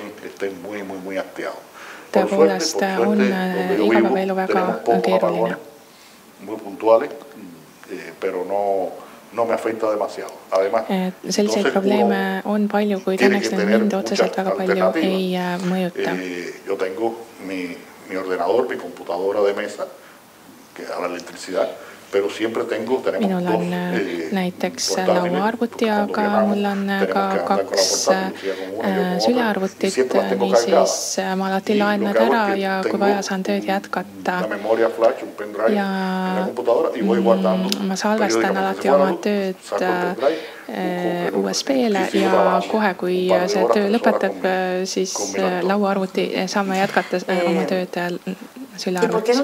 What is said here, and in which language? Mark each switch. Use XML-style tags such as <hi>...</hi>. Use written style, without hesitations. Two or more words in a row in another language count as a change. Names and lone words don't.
<et>Tõepoolest on igapäevaelu väga keeruline. Selliseid probleeme on palju, kuid õnneks mind otseselt väga palju ei mõjuta.</et> <es>Yo tengo mi ordenador, mi computadora de mesa, que a la electricidad.</es> <et>Minul on näiteks lauaarvuti, aga mul on ka 2 sülearvutit, niisiis ma alati laen nad ära ja kui vaja, saan tööd jätkata. Ja ma salvestan alati oma tööd USB-le ja kohe, kui see töö lõpetab, siis lauaarvuti saame jätkata oma tööd sülearvutis.</et>